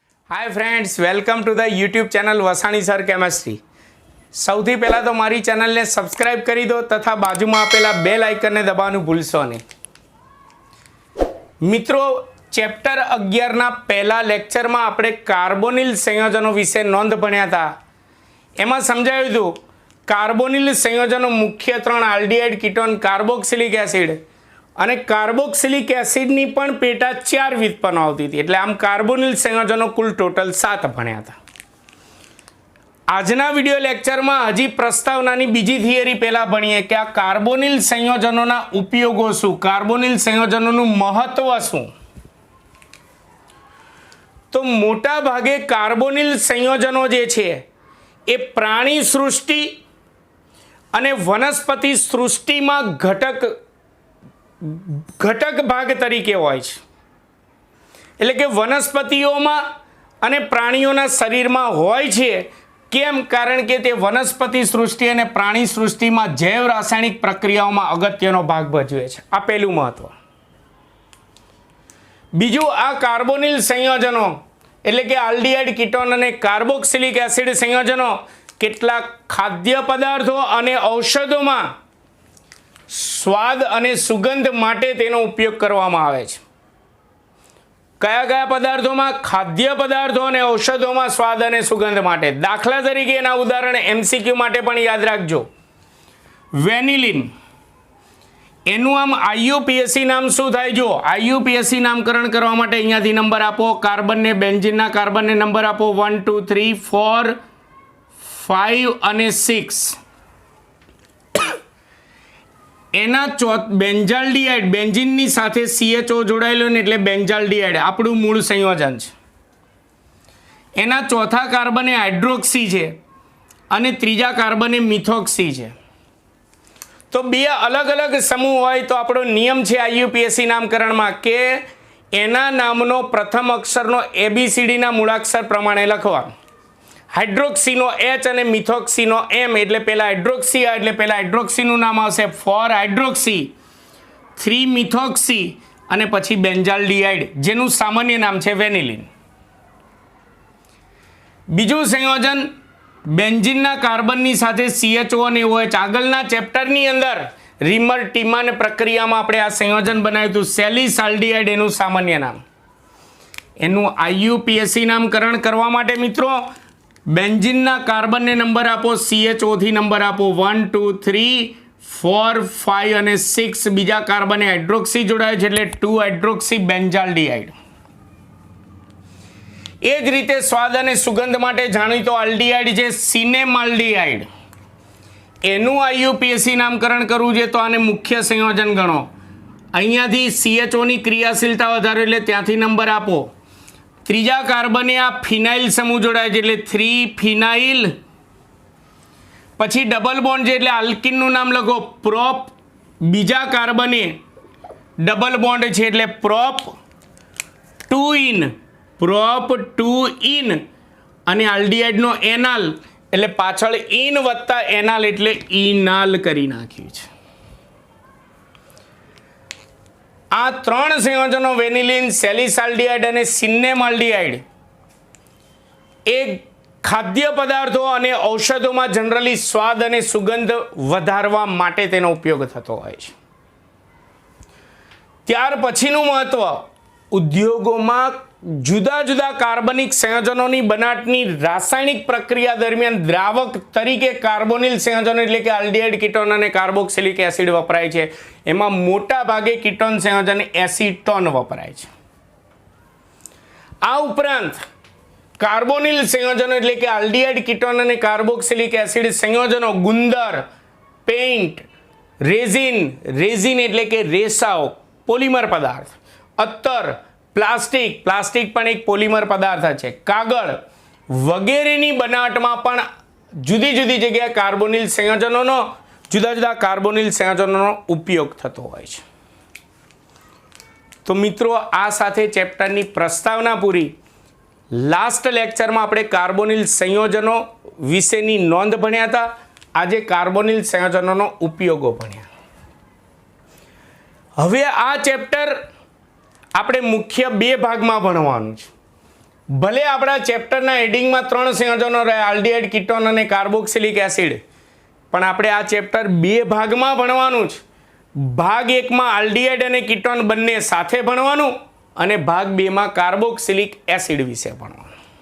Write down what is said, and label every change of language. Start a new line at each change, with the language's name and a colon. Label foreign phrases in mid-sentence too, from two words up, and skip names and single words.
English: Hi friends, welcome to the YouTube channel Vasani Sir Chemistry.
Gujarati: સૌથી પહેલા તો મારી ચેનલ ને સબ્સ્ક્રાઇબ કરી દો તથા બાજુ માં આપેલા બેલ આઇકન ને દબાવવાનું ભૂલશો નહીં। મિત્રો, ચેપ્ટર 11 ના પહેલા લેક્ચર માં આપણે કાર્બોનિલ સંયોજનો વિશે નોંધ ભણ્યા હતા। એમાં સમજાવ્યું હતું કાર્બોનિલ સંયોજનો મુખ્ય 3 આલ્ડિહાઇડ કીટોન કાર્બોક્સિલિક એસિડ અને કાર્બોક્સિલિક એસિડની પણ પેટા 4 વ્યુત્પન્નો આવતી હતી। એટલે આમ કાર્બોનિલ સંયોજનો કુલ ટોટલ 7 ભણ્યા હતા। આજના વિડિયો લેક્ચરમાં હજી પ્રસ્તાવનાની બીજી થિયરી પહેલા ભણીએ કે આ કાર્બોનિલ સંયોજનોના ઉપયોગો શું, કાર્બોનિલ સંયોજનોનું મહત્વ શું। તો મોટા ભાગે કાર્બોનિલ સંયોજનો જે છે એ પ્રાણી સૃષ્ટિ અને વનસ્પતિ સૃષ્ટિમાં ઘટક ભાગ તરીકે હોય છે। એટલે કે વનસ્પતિઓમાં અને પ્રાણીઓના શરીરમાં હોય છે। केम? કારણ કે તે વનસ્પતિ સૃષ્ટિ અને પ્રાણી સૃષ્ટિમાં જૈવ રાસાયણિક પ્રક્રિયાઓમાં અગત્યનો ભાગ ભજવે છે। આ પહેલું મહત્વ। બીજું, આ કાર્બોનિલ સંયોજનો એટલે કે આલ્ડિહાઇડ કીટોન અને કાર્બોક્સિલિક એસિડ સંયોજનો કેટલાક ખાદ્ય પદાર્થો અને ઔષધોમાં સ્વાદ અને સુગંધ માટે તેનો ઉપયોગ કરવામાં આવે છે। કયા કયા પદાર્થો માં? ખાદ્ય પદાર્થો અને ઔષધો માં સ્વાદ અને સુગંધ માટે। દાખલા તરીકે એના ઉદાહરણ એમસીક્યુ માટે પણ યાદ રાખજો। વેનિલિન, એનું આમ આઈયુપીએસી નામ શું થાય? જો આઈયુપીએસી નામકરણ કરવા માટે અહીંયાથી નંબર આપો। કાર્બન ને બેન્ઝીનના કાર્બન ને નંબર આપો 1 2 3 4 5 અને 6। એના બેન્ઝાલ્ડિહાઇડ, બેન્ઝીનની સાથે CHO જોડાયેલો ને એટલે બેન્ઝાલ્ડિહાઇડ આપણું મૂળ સંયોજન છે। એના ચોથા કાર્બને હાઇડ્રોક્સી છે અને ત્રીજા કાર્બને મિથોક્સી છે। તો બે અલગ અલગ સમૂહ હોય તો આપણો નિયમ છે આઈયુપીએસી નામકરણમાં કે એના નામનો પ્રથમ અક્ષરનો ABCD ના મૂળાક્ષર પ્રમાણે લખવા। हाइड्रोक्सीनो H અને મિથોક્સીનો M એટલે પહેલા હાઇડ્રોક્સી એટલે પહેલા હાઇડ્રોક્સીનું નામ આવશે 4 હાઇડ્રોક્સી 3 મિથોક્સી અને પછી બેન્ઝાલ્ડિહાઇડ જેનું સામાન્ય નામ છે વેનિલિન। બીજું સંયોજન બેન્ઝીનના કાર્બનની સાથે CHO અને OH। આગળના ચેપ્ટરની અંદર રીમર ટીમાન પ્રક્રિયામાં આપણે આ સંયોજન બનાવ્યું હતું સેલિસાલ્ડિહાઇડ એનું સામાન્ય નામ। એનું આઈયુપીએસી નામકરણ કરવા માટે મિત્રો બેન્ઝીનના કાર્બન ને નંબર આપો CHO થી નંબર આપો 1 2 3 4 5 અને 6। બીજા કાર્બન હાઇડ્રોક્સી જોડાય છે એટલે 2 હાઇડ્રોક્સી બેન્ઝાલ્ડિહાઇડ। એ જ રીતે સ્વાદ અને સુગંધ માટે જાણીતો આલ્ડિહાઇડ છે સિનેમાલ્ડિહાઇડ। એનું આઈયુપીએસી નામકરણ કરવું છે તો આને મુખ્ય સંયોજન ગણો। અહીંયાથી CHO ની ક્રિયાશીલતા વધારે એટલે ત્યાંથી નંબર આપો। ત્રીજા કાર્બને આ ફિનાઇલ સમૂહ જોડાય છે એટલે 3 ફિનાઇલ। પછી
English: double bond
Gujarati: છે એટલે आल्किनનું નામ લખો પ્રોપ। બીજા કાર્બને
English: double bond
Gujarati: છે એટલે પ્રોપ 2 ઇન, પ્રોપ 2 ઇન અને आल्डिहाइडનો एनाल એટલે પાછળ ઇન વત્તા એનાલ એટલે ઇનાલ કરી નાખ્યું છે। આ 3 સંયોજનો વેનિલિન, સેલિસાલ્ડિહાઇડ અને સિનેમાલ્ડિહાઇડ એ ખાદ્ય પદાર્થો અને ઔષધો માં જનરલી સ્વાદ અને सुगंध વધારવા માટે તેનો ઉપયોગ થતો હોય છે। ત્યાર પછીનું મહત્વ ઉદ્યોગોમાં જુદા જુદા કાર્બનિક સંયોજનોની બનાવટની રાસાયણિક પ્રક્રિયા દરમિયાન દ્રાવક તરીકે કાર્બોનિલ સંયોજનો એટલે કે આલ્ડિહાઇડ કીટોન અને કાર્બોક્સિલિક એસિડ વપરાય છે। એમાં મોટા ભાગે કીટોન સંયોજન એસિટોન વપરાય છે। આ ઉપરાંત કાર્બોનિલ સંયોજનો એટલે કે આલ્ડિહાઇડ કીટોન અને કાર્બોક્સિલિક એસિડ સંયોજનો ગુંદર, પેઇન્ટ, રેઝિન એટલે કે રેસાઓ પોલિમર પદાર્થ, અત્તર, પ્લાસ્ટિક પણ એક પોલિમર પદાર્થ હૈ, કાગળ વગેરેની બનાવટમાં પણ જુદી જુદી જગ્યાએ કાર્બોનિલ સંયોજનોનો જુદા જુદા કાર્બોનિલ સંયોજનોનો ઉપયોગ થતો હોય છે। તો મિત્રો, આ સાથે ચેપ્ટરની પ્રસ્તાવના પૂરી। લાસ્ટ લેક્ચરમાં આપણે કાર્બોનિલ સંયોજનો વિશેની નોંધ ભણ્યા હતા। આજે કાર્બોનિલ સંયોજનોનો ઉપયોગો ભણ્યા। હવે આ ચેપ્ટર આપણે મુખ્ય 2 ભાગમાં ભણવાનું છે। ભલે આપણા ચેપ્ટરના હેડિંગમાં 3 સંયોજનો રહે, આલ્ડીહાઇડ, કીટોન અને કાર્બોક્સિલિક એસિડ, પણ આપણે આ ચેપ્ટર 2 ભાગમાં ભણવાનું છે. ભાગ 1માં આલ્ડીહાઇડ અને કીટોન બંને સાથે ભણવાનું અને ભાગ 2માં કાર્બોક્સિલિક એસિડ વિશે ભણવાનું.